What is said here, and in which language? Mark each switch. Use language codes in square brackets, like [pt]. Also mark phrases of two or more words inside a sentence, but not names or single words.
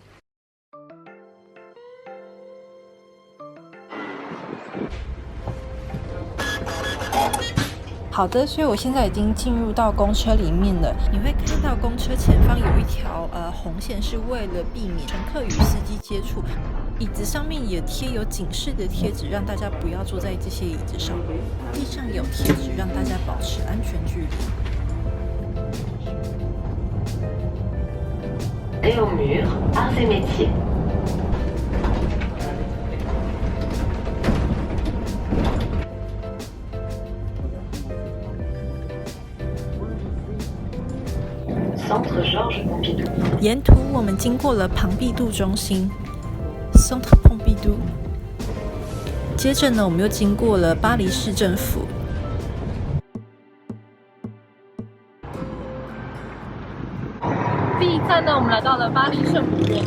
[zh] 好的，所以我现在已经进入到公车里面了。你会看到公车前方有一条红线，是为了避免乘客与司机接触。椅子上面也贴有警示的贴纸，让大家不要坐在这些椅子上。地上有贴纸，让大家保持安全距离。 [fr] Et au mur, arts et métiers. Centre Georges Pompidou。 [zh] 沿途我们经过了庞毕度中心 （Centre Pompidou），接着呢，我们又经过了巴黎市政府。第一站呢，我们来到了巴黎圣母院。